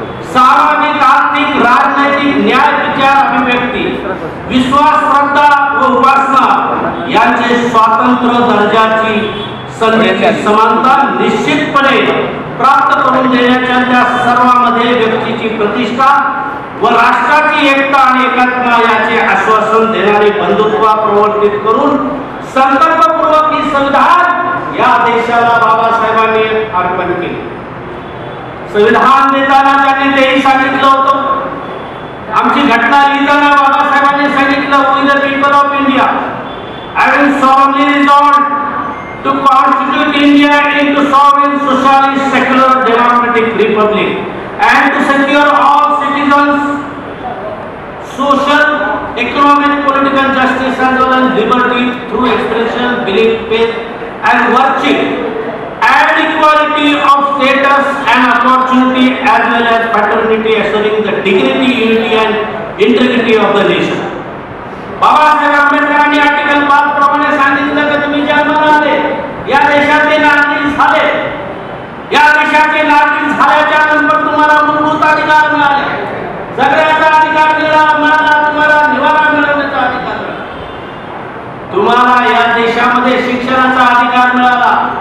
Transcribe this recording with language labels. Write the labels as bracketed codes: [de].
[mr] सामाजिक, आर्थिक, राजनैतिक, न्याय, विचार, अभिव्यक्ती, विश्वास, श्रद्धा व उपासना यांचे स्वातंत्र्य दर्जाची संधीची समानता निश्चितपणे प्राप्त करून देण्याच्या त्या सर्वांमध्ये व्यक्तीची प्रतिष्ठा व राष्ट्राची एकता आणि एकात्मता याचे आश्वासन देणारे बंधुत्व प्रवर्तित करून संकल्पपूर्वक ही संविधान या देशाला बाबासाहेबांनी अर्पण केले. संविधान देताना त्यांनी तेही सांगितलं होतं, आमची घटना लिहिताना बाबासाहेबांनी सांगितलं, [en] We the people of India having solemnly resolved to constitute India into sovereign, socialist, secular, democratic republic and to secure all citizens social, economic, political justice as well as liberty through expression, belief, faith and virtue and equality of status and opportunity as well as fraternity, assuring the dignity, unity and integrity of the nation. [mr] Babasaheb आंबेडकरांनी article 5 प्रमाणे सांगितलं की तुम्ही जन्माला आले, या देशाचे नागरिक झाले, या देशाचे नागरिक झाल्याच्या नंतर तुम्हाला मूलभूत अधिकार मिळाले, सगळ्याचा अधिकार मिळाला, तुम्हाला निवारा मिळवण्याचा अधिकार मिळाला, तुम्हाला या देशामध्ये शिक्षणाचा अधिकार मिळाला.